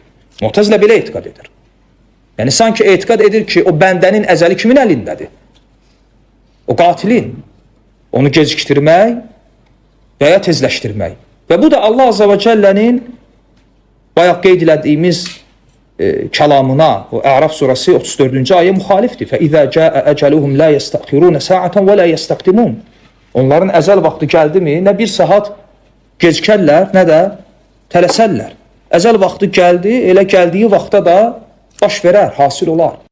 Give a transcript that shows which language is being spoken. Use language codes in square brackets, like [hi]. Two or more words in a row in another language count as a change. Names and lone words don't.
[az] Mu'tezilə belə etiqad edir. Yəni, sanki etiqad edir ki, o bəndənin əcəli kimin əlindədir? O qatilin. Onu gecikdirmək və ya tezləşdirmək. Və bu da Allah Azza və Cəllənin bayaq qeyd elədiyimiz kəlamına, o Əraf surəsi 34-cü ayə müxalifdir. [ar] فَإِذَا جَاءَ أَجَلُهُمْ لَا يَسْتَأْخِرُونَ سَاعَةً وَلَا يَسْتَقْدِمُونَ [az] Onların əcəl vaxtı gəldi mi, nə bir saat gecikərlər, nə də tələsərlər. Əcəl vaxtı gəldi, elə gəldiyi vaxtda da baş verər, hasil olar.